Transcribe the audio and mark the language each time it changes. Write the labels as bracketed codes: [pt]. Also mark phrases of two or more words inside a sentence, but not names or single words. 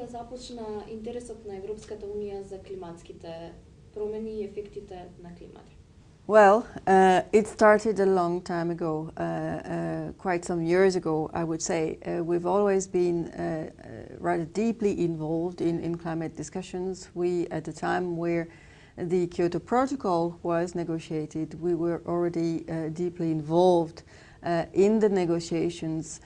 [mk] почна интересот на Европската унија за климатските промени и ефектите на климата? [en] Well, it started a long time ago, quite some years ago, I would say. We've always been rather deeply involved in climate discussions. We, at the time where the Kyoto Protocol was negotiated, we were already deeply involved in the negotiations.